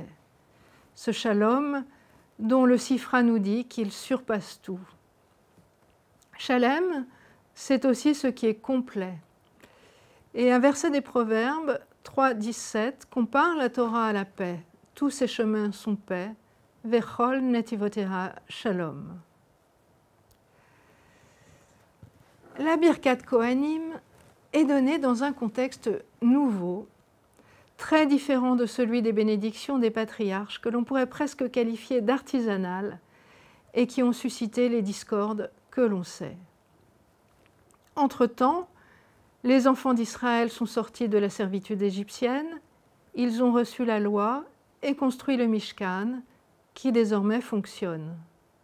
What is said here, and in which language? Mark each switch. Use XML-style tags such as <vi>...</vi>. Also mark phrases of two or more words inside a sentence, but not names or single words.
<fr>Ce shalom dont le Sifra nous dit qu'il surpasse tout. Shalem, c'est aussi ce qui est complet. Et un verset des Proverbes 3.17 compare la Torah à la paix. Tous ses chemins sont paix.</fr> <he>וכל נתיבותיה שלום.</he> <fr>La Birkat Kohanim est donnée dans un contexte nouveau, très différent de celui des bénédictions des patriarches, que l'on pourrait presque qualifier d'artisanales et qui ont suscité les discordes que l'on sait. Entre-temps, les enfants d'Israël sont sortis de la servitude égyptienne, ils ont reçu la loi et construit le Mishkan, qui désormais fonctionne.</fr>